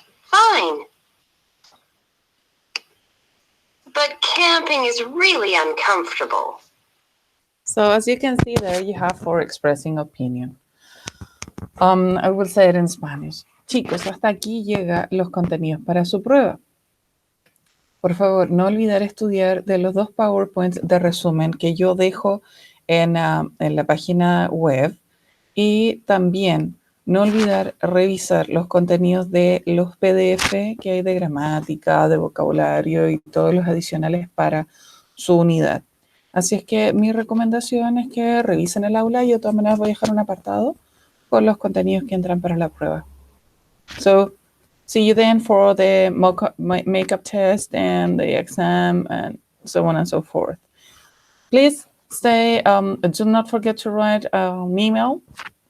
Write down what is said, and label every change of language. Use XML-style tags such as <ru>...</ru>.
<en>Fine. But camping is really uncomfortable. So as you can see there, you have for expressing opinion. I will say it in Spanish.</en> <es>Chicos, hasta aquí llegan los contenidos para su prueba. Por favor, no olvidar estudiar de los 2 PowerPoints de resumen que yo dejo en la página web, y también no olvidar revisar los contenidos de los PDF que hay de gramática, de vocabulario y todos los adicionales para su unidad. Así es que mi recomendación es que revisen el aula y yo de todas maneras voy a dejar un apartado con los contenidos que entran para la prueba.</es> <en>So, see you then for the makeup test and the exam and so on and so forth. Please stay, do not forget to write an email in case you have a doubt or a question. So see you next class.</en>